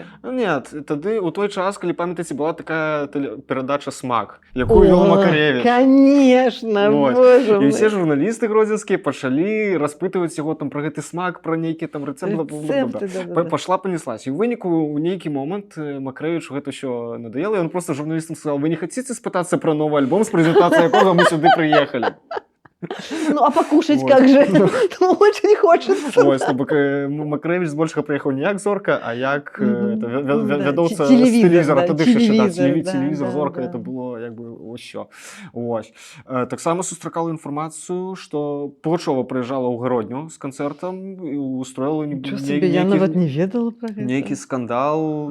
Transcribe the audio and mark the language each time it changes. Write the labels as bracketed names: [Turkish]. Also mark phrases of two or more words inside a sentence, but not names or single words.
[Belarusian] Нет, тады у той час, калі памятаеце, была такая перадача «Смак», якую вёў Макарэвіч. [Russian] Конечно, боже мой. [Belarusian] І ўсе журналісты гродзенскія пачалі распытваць яго там пра гэты смак, пра нейкі там рэцэпт. [Russian] Пашла панеслась. [Belarusian] І ў выніку ў нейкі момант Макарэвічу гэта ўсё надоело, і ён просто журналістам [Russian] сказал: «Вы не хотите [Belarusian] спытацца пра новы альбом, з прэзентацыяй якога мы сюды прыехалі?» [Russian] Ну, а покушать как же? Очень хочется. [Belarusian] Ось, Макарэвіч збольшага прыехаў не як зорка, а як вядоўца з тэлевізора. Тады яшчэ тэлевізор, зорка, это было як бы ўсё. Таксама сустракала інфармацыю, што Пугачова прыязджала ў Гродню з канцэртам і устроіла нейкі скандал.